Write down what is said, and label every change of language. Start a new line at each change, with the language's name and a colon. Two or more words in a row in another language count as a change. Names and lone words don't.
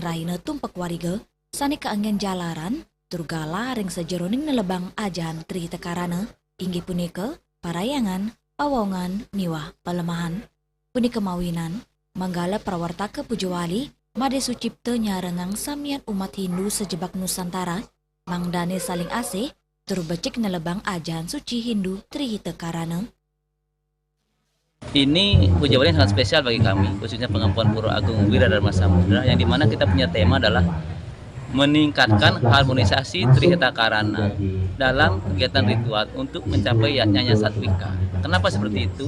Balinese: raina tumpek wariga, sani keanggen jalaran, turgala ring sejeroning nelebang ajahan Trihita Karana, inggih punika, parayangan, pawongan, miwah, pelemahan, punika mawinan, manggala prawartaka Puja Wali, Made Sucipto nyarengang samian umat Hindu sejebak Nusantara, mangdane saling asih, turbecik nelebang ajahan suci Hindu Trihita Karana.
Indonesian: Ini Puja Wali sangat spesial bagi kami, khususnya pengampuan Pura Agung Wira Dharma Samudra, yang dimana kita punya tema adalah meningkatkan harmonisasi Trihita Karana dalam kegiatan ritual untuk mencapai Yajna Satwika. Kenapa seperti itu?